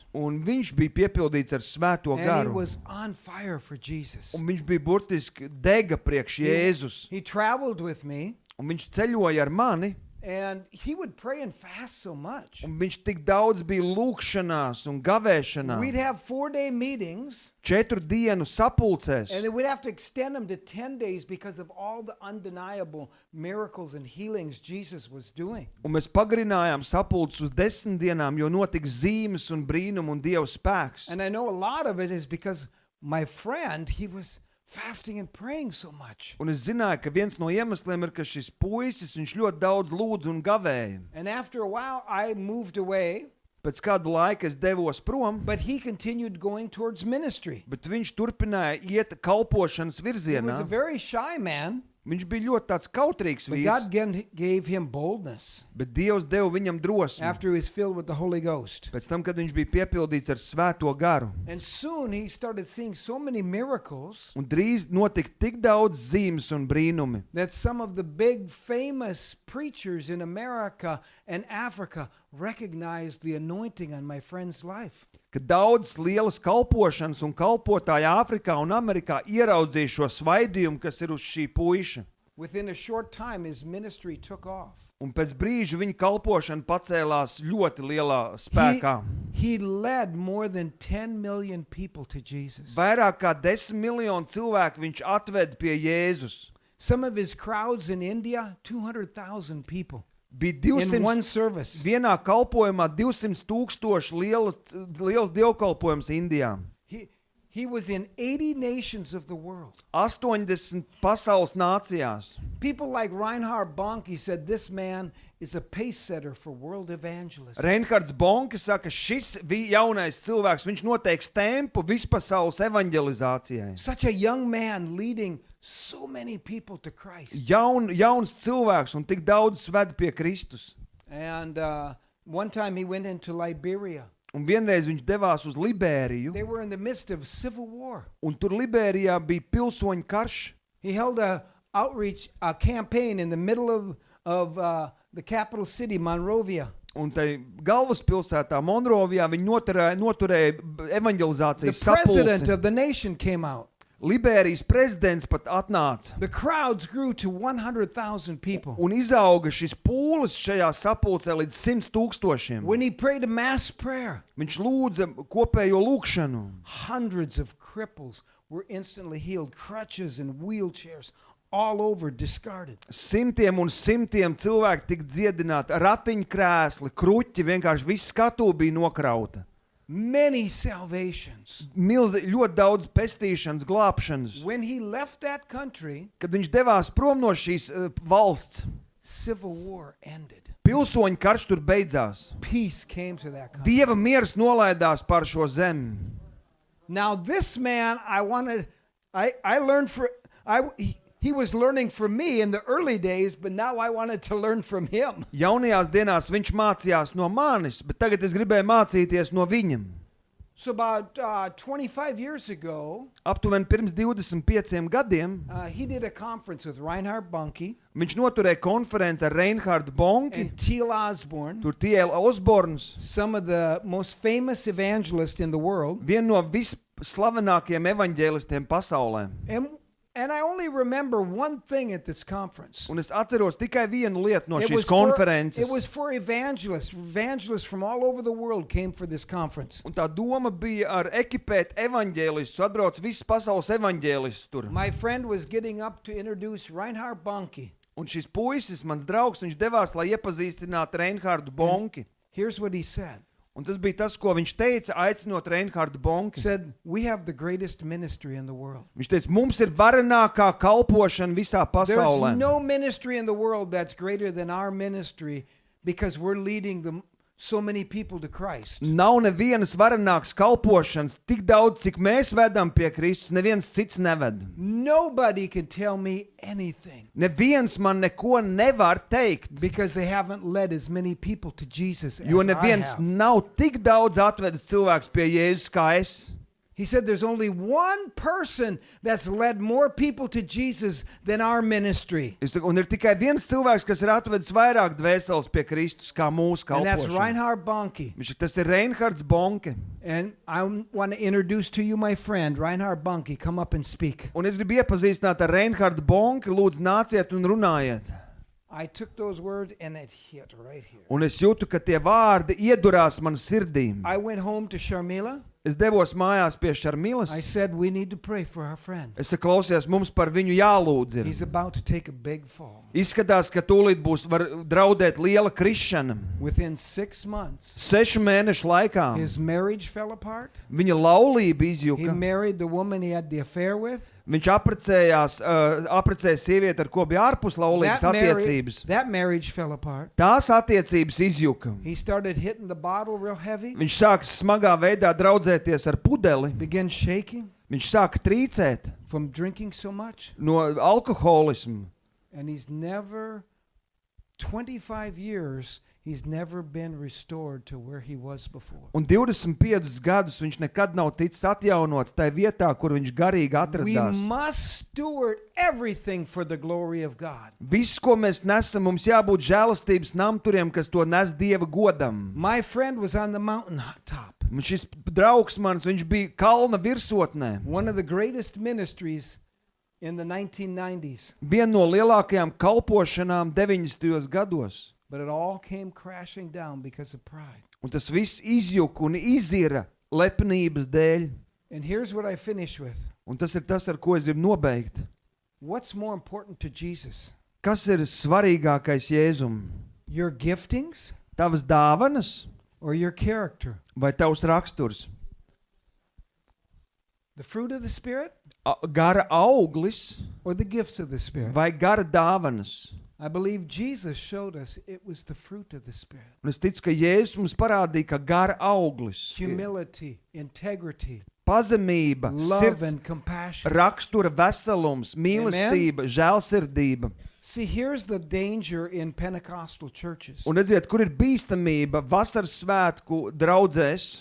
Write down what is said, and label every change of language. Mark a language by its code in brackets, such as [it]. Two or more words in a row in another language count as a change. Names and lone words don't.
[lv] Un viņš bija piepildīts ar svēto [en] And he [lv] garu. [en] was on fire for Jesus. [lv] Un viņš bija burtiski dega priekš Jēzus. [en] He traveled with me. [lv] Un viņš ceļoja ar mani. [en] And he would pray and fast so much. [lv] Un viņš tik daudz bija lūkšanās un gavēšanā. [en] We'd have 4-day meetings, [lv] 4 dienu sapulcēs. [en] and then we'd have to extend them to 10 days because of all the undeniable miracles and healings Jesus was doing. [lv] Un mēs pagarinājām sapulces uz 10 dienām, jo notika zīmes un brīnumi un Dieva spēks. [en] And I know a lot of it is because my friend, he was fasting and praying so much. [lv] Un es zināju, ka viens no iemesliem ir, ka šis puisis, viņš ļoti daudz lūdz un gavēja. [en] And after a while, I moved away, [lv] Pēc kāda laika es devos prom, [en] but he continued going towards ministry. [lv] bet viņš turpināja iet kalpošanas [en] He was [lv] virzienā. [en] a very shy man, [lv] Viņš bija ļoti tāds kautrīgs [en] but [lv] vīrs, [en] God gave him boldness [lv] bet Dievs deva viņam drosmi. [en] after he was filled with the Holy Ghost. [lv] Pēc tam, kad viņš bija piepildīts ar svēto garu. [en] And soon he started seeing so many miracles [lv] Un drīz notika tik daudz zīmes un brīnumi, [en] that some of the big famous preachers in America and Africa recognized the anointing on my friend's life. [lv] ka daudz lielas kalpošanas un kalpotāji Āfrikā un Amerikā ieraudzīja šo svaidījumu, kas ir uz šī puiša. [en] Within a short time, his ministry took off. [lv] Un pēc brīža viņa kalpošana pacēlās ļoti lielā spēkā. [en] He led more than 10 million people to Jesus. [lv] Vairāk kā 10 miljonu cilvēku viņš atved pie Jēzus. [en] Some of his crowds in India, 200,000 people [lv] Bija [en] in one 200, service. [lv] vienā kalpojumā 200,000 liels dievkalpojums Indijā. [en] He was in 80 nations of the world. [lv] 80 pasaules nācijās. [en] People like Reinhard Bonnke said this man is a pace setter for world evangelism. [lv] Reinhards Bonke saka, šis jaunais cilvēks, viņš noteiks tempu vispasaules evanģelizācijai. [en] Such a young man leading so many people to Christ. [lv] Jauns cilvēks un tik daudz ved pie Kristus. [en] And one time he went into Liberia. [lv] Un vienreiz viņš devās uz Liberiju, [en] They were in the midst of civil war. [lv] un tur Liberijā bija pilsoņu karš. [en] He held a campaign in the middle of the capital city, Monrovia. [lv] Un tai galvaspilsētā Monrovijā viņi noturēja [en] The [lv] evanģelizācijas [en] president [lv] sapulci. [en] of the nation came out. [lv] Liberijas prezidents pat atnāca. [en] The crowds grew to 100,000 people. [lv] Un izauga šis pūlis šajā sapulcē līdz 100,000. [en] When he prayed a mass prayer, [lv] Viņš lūdza kopējo lūgšanu. [en] hundreds of cripples were instantly healed, crutches and wheelchairs all over discarded. [lv] Simtiem un simtiem cilvēki tika dziedināti, ratiņkrēsli, kruķi, vienkārši viss skatu bija nokrauta. [en] Many salvations. [lv] Ļoti daudz pestīšanas, glābšanas. [en] When he left that country, [lv] Kad viņš devās prom no šīs valsts, [en] civil war ended. [lv] pilsoņu karš tur beidzās. [en] Peace came to that country. [lv] Dieva miers nolaidās pār šo zemi. [en] Now this man, I learned he was learning from me in the early days, but now I wanted to learn from him. [lv] Jaunajās dienās viņš mācījās no manis, bet tagad es gribēju mācīties no viņam. [en] So about 25 years ago, [lv] Aptuveni pirms 25 gadiem [en] he did a conference with Reinhard Bonnke [lv] viņš noturēja konferenci ar Reinhardu Bonki, [en] and T.L. Osborne, [lv] tur T.L. Osborns, [en] some of the most famous evangelists in the world. [lv] viena no visslavenākajiem evaņģēlistiem pasaulē. [en] And I only remember one thing at this conference. [lv] Un es atceros tikai vienu lietu no [en] It [lv] šīs [en] was for [lv] konferences. [en] evangelists. Evangelists from all over the world came for this conference. [lv] Un tā doma bija ar ekipēt evaņģēlistus, atbrauc viss pasaules evaņģēlists tur. [en] My friend was getting up to introduce Reinhard Bonnke. [lv] Un šis puisis, mans draugs, viņš devās, lai iepazīstinātu Reinhardu Bonki. [en] Here's what he said. [lv] Un tas bija tas, ko viņš teica, aicinot Reinhardu Bonki. [en] He said, "We have the greatest ministry in the world. [lv] Viņš teica, mums ir varenākā kalpošana visā pasaulē. [en] There's no ministry in the world that's greater than our ministry because we're leading so many people to Christ." [lv] Nav nevienas varenākas kalpošanas, tik daudz, cik mēs vedam pie Kristus, neviens cits neved. [en] Nobody can tell me anything [lv] Neviens man neko nevar teikt, [en] because they haven't led as many people to Jesus as [lv] jo [en] I [lv] neviens [en] have. [lv] nav tik daudz atvedis cilvēks pie Jēzus kā es. [en] He said there's only one person that's led more people to Jesus than our ministry. [lv] Es saku, un ir tikai viens cilvēks, kas ir atvedis vairāk dvēseles pie Kristus kā mūsu [en] And that's [lv] kalpošana. [en] Reinhard Bonnke. [lv] Tas ir Reinhards Bonke. [en] And I want to introduce to you my friend, Reinhard Bonnke. Come up and speak. [lv] Un es gribu iepazīstināt ar Reinhardu Bonke. Lūdzu, nāciet un runājiet. [en] I took those words and it hit right here. [lv] Un es jūtu, ka tie vārdi iedurās man sirdī. [en] I went home to Sharmila. [lv] Es devos mājās pie Šarmilas. [en] I said, we need to pray for our friend. [lv] Es saku, klausies, mums par viņu jālūdz ir. [en] He's about to take a big fall. [lv] Izskatās, ka tūlīt var draudēt liela krišana. [en] Within 6 months, [lv] 6 mēnešu laikā [en] his marriage fell apart. [lv] viņa laulība [en] He [lv] izjuka. [en] married the woman he had the affair with. [lv] Viņš apprecēja sievieti, ar ko bija ārpus laulības attiecības. [en] That marriage fell apart. [lv] Tās attiecības izjuka. [en] He started hitting the bottle real heavy, [lv] Viņš sāka smagā veidā draudzēties ar pudeli. [en] began shaking [lv] Viņš sāka trīcēt [en] from drinking so much. [lv] no alkoholismu. [en] And he's never, 25 years, he's never been restored to where he was before. [lv] Un 25 gadus viņš nekad nav ticis atjaunots tajā vietā, kur viņš garīgi [en] We [lv] atradās. [en] must steward everything for the glory of God. [lv] Viss, ko mēs nesam, mums jābūt žēlastības namturiem, kas to nes Dieva godam. [en] My friend was on the mountain top. [lv] Un šis draugs mans, viņš bija kalna virsotnē. [en] One of the greatest ministries in the 1990s. [lv] Viena no lielākajām kalpošanām 90. gados. [en] But it all came crashing down because of pride. [lv] Un tas viss izjuka un izira lepnības dēļ. [en] And here's what I finish with. [lv] Un tas ir tas, ar ko es gribu nobeigt. [en] What's more important to Jesus? [lv] Kas ir svarīgākais Jēzum? [en] Your giftings [lv] Tavas dāvanas [en] or your character? [lv] vai tavs raksturs? [en] The fruit of the Spirit [lv] Gara auglis [en] or the gifts of the Spirit? [lv] vai gara dāvanas? [en] I believe Jesus showed us it was the fruit of the Spirit. [lv] Un es ticu, ka Jēzus mums parādīja, ka gara auglis, [en] Humility, integrity, [lv] pazemība, [en] love [lv] sirds [en] and compassion. [lv] rakstura veselums, mīlestība, žēlsirdība. [en] See, here's the danger in Pentecostal churches. [lv] Un redziet, kur ir bīstamība vasaras svētku draudzēs,